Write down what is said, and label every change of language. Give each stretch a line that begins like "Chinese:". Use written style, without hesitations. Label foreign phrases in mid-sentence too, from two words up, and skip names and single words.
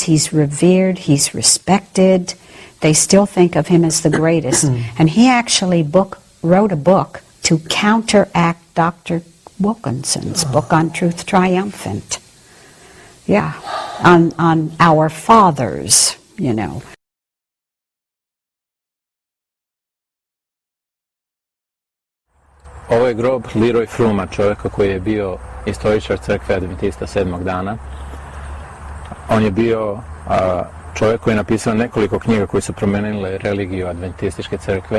English: He's revered, he's respected. They still think of him as the greatest. And he actually wrote a book to counteract Dr. Wilkinson's book on Truth Triumphant. Yeah, on our fathers, you know.
Serbian: Ovo je grob Leroy Frooma, čovjeka koji je bio istoričar crkve Adventista sedmog dana. On je bio čovjek koji je napisao nekoliko knjiga koje su promenile religiju Adventističke crkve.